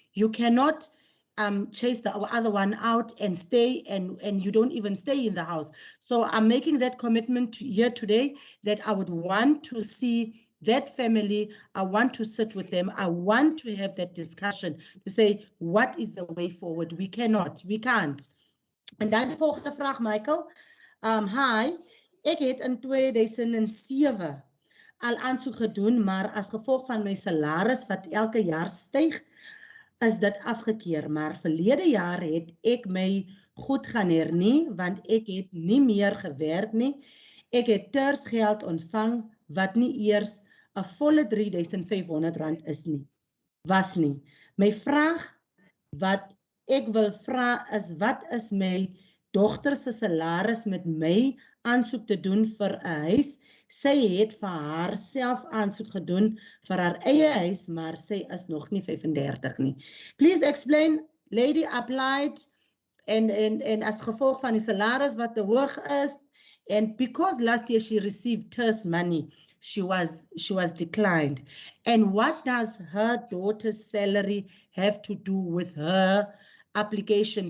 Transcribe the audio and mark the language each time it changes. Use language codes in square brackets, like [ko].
[en] You cannot chase the other one out and stay, and you don't even stay in the house. So I'm making that commitment here today that I would want to see that family. I want to sit with them. I want to have that discussion to say, what is the way forward? We can't. [af] En dan die volgende vraag, Michael. Hi, ek het in 2007 al aansoek gedoen, maar as gevolg van my salaris wat elke jaar styg, is dit afgekeur. Maar verlede jaar het ek my goed gaan hernie, want ek het nie meer gewerk nie. Ek het tersgeld ontvang wat nie eers 'n volle R3,500 is nie. Was nie. My vraag wat ek wil vra is, wat is my dogter se salaris met my aansoek te doen vir 'n huis? Sy het vir haarself aansoek gedoen vir haar eie huis, maar sy is nog nie 35 nie. [en] Please explain, lady applied [af] en as gevolg van die salaris wat te hoog is, [en] and because last year she received TERS money, she was declined. And what does her daughter's salary have to do with her application?